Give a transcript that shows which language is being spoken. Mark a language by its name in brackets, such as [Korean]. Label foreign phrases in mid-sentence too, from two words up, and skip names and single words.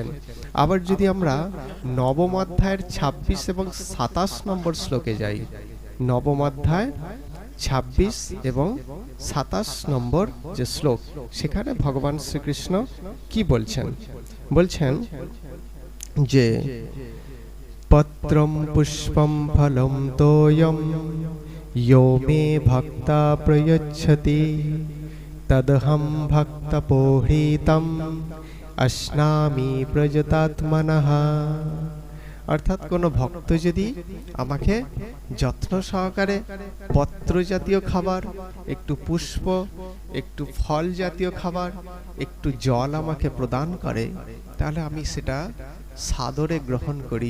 [Bangla] আবার যদি আমরা নবম অধ্যায়ের 26 এবং 27 নম্বর শ্লোকে যাই, নবম অধ্যায় 26 এবং 27 নম্বর যে শ্লোক, সেখানে ভগবান শ্রীকৃষ্ণ কি বলছেন? বলছেন যে [Sanskrit] পত্রম পুষ্পম ফলম তোয়ম यो मे भक्ता प्रयच्छति तदहं भक्तपोहृतं अश्नामि प्रजतात्मनः। [Bangla] অর্থাৎ কোনো ভক্ত যদি আমাকে যত্ন সহকারে পত্র জাতীয় খাবার, একটু পুষ্প, একটু ফল জাতীয় খাবার, একটু জল আমাকে প্রদান করে, তাহলে আমি সেটা সাদরে গ্রহণ করি।